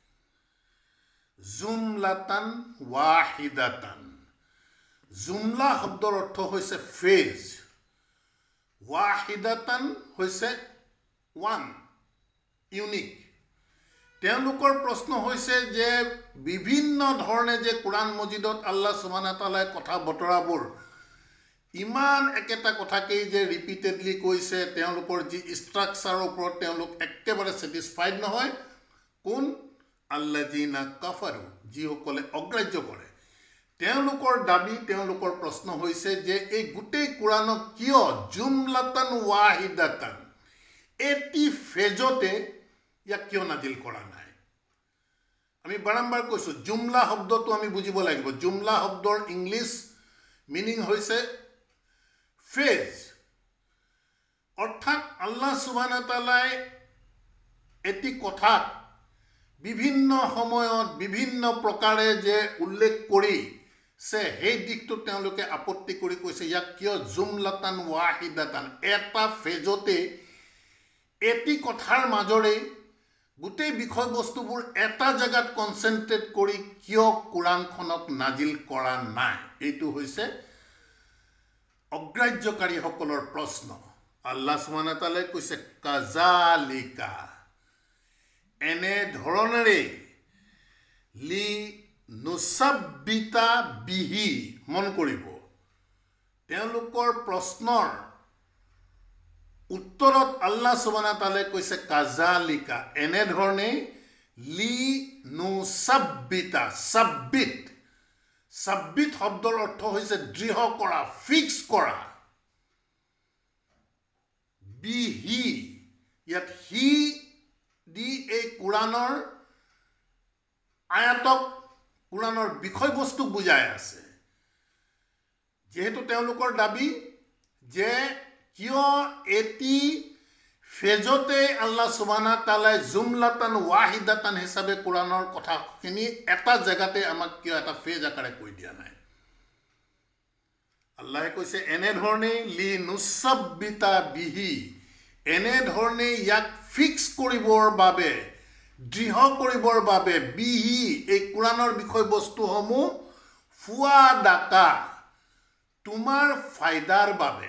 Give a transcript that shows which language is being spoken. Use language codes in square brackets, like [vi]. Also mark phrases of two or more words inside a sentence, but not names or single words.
[ar] جملة واحدة, [as] জুমলা শব্দৰ অৰ্থ হৈছে ফেজ, ওয়াহিদাতান হৈছে [en] one, unique. [as] তেওঁলোকৰ প্ৰশ্ন হৈছে যে বিভিন্ন ধৰণে যে কোৰাণ মজিদত [ar] الله سبحانه وتعالى [as] কথা বতৰাবোৰ ইমান একেটা কথাকেই যে ৰিপিটেডলি কৈছে, তেওঁলোকৰ যি ষ্ট্ৰাকচাৰৰ ওপৰত তেওঁলোক একেবাৰে ছেটিছফাইড নহয়। কোন? [ar] الذين كفروا, [as] যিসকলে অগ্ৰাহ্য কৰে। তেওঁলোকৰ দাবী, তেওঁলোকৰ প্ৰশ্ন হৈছে যে এই গোটেই কোৰাণক কিয় [ar] جملة واحدة, [as] এটি ফেজতে ইয়াক কিয় নাজিল কৰা নাই। আমি বাৰম্বাৰ কৈছোঁ জুমলা শব্দটো আমি বুজিব লাগিব। জুমলা শব্দৰ [en] English meaning [as] হৈছে ফেজ, অৰ্থাৎ [ar] الله سبحانه وتعالى [as] এটি কথাক বিভিন্ন সময়ত বিভিন্ন প্ৰকাৰে যে উল্লেখ কৰিছে সেই দিশটোত তেওঁলোকে আপত্তি কৰি কৈছে ইয়াক কিয় [ar] جملة واحدة, [as] এটা ফেজতে এটি কথাৰ মাজৰে গোটেই বিষয়বস্তুবোৰ এটা জেগাত কনচেনট্ৰেট কৰি কিয় কোৰাণখনক নাজিল কৰা নাই। এইটো হৈছে অগ্ৰাহ্যকাৰীসকলৰ প্ৰশ্ন। [ar] الله سبحانه وتعالى [as] কৈছে কাযালিকা, এনেধৰণেৰে [ar] لنثبت به. [as] মন কৰিব তেওঁলোকৰ প্ৰশ্নৰ উত্তৰত [ar] الله سبحانه وتعالى [as] কৈছে কাযালিকা, এনেধৰণে [ar] لنثبت, [as] সাব্বিত, সাব্বিত শব্দৰ অৰ্থ হৈছে দৃঢ় কৰা, ফিক্স কৰা। বিহি, ইয়াত হি দি এই কোৰাণৰ আয়াতক কোৰাণৰ বিষয়বস্তুক বুজাই আছে। যিহেতু তেওঁলোকৰ দাবী যে কিয় এটি ফেজতে [ar] الله سبحانه وتعالى جملة واحدة [as] হিচাপে কোৰাণৰ কথাখিনি এটা জেগাতে আমাক কিয় এটা ফেজ আকাৰে কৈ দিয়া নাই। আল্লাহে কৈছে এনেধৰণেই [ar] لنثبت به, [as] এনেধৰণে ইয়াক ফিক্স কৰিবৰ বাবে, দৃঢ় কৰিবৰ বাবে, বিহি এই কোৰাণৰ বিষয়বস্তুসমূহ ফুৱাদাকা তোমাৰ ফাইদাৰ বাবে।